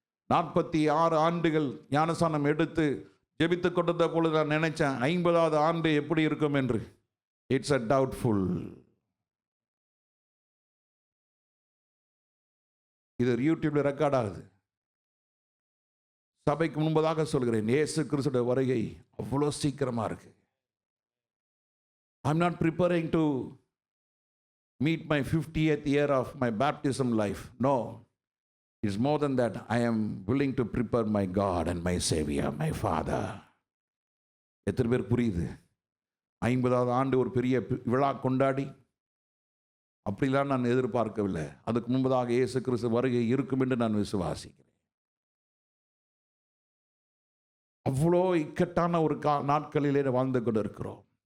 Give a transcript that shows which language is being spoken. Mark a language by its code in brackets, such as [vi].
[ta] 46 ஆண்டுகள் ஞானஸ்நானம் எடுத்து ஜெபித்துக் கொண்டிருந்த பொழுது நான் நினைச்சேன் 50வது ஆண்டு எப்படி இருக்கும் என்று. It's a doubtful. இது யூடியூப்ல ரெக்கார்ட் ஆகுது. சபைக்கு முன்பதாக சொல்கிறேன், இயேசு கிறிஸ்துவின் வருகை அவ்வளோ சீக்கிரமா இருக்கு. [en] I am not preparing to meet my 50th year of my baptism life. No, it's more than that. I am willing to prepare my God and my Savior, my Father. [ta] எத்தனை பேர் புரியுது? 50வது ஆண்டு ஒரு பெரிய விழா கொண்டாடி அப்படிலாம் நான் எதிர்பார்க்கவில்லை. அதுக்கு முன்பதாக இயேசு கிறிஸ்து வருகை இருக்கும் என்று நான் விசுவாசிக்கிறேன். அவ்வளோ இக்கட்டான ஒரு நாட்களிலே வாழ்ந்து கொண்டு இருக்கிறோம்.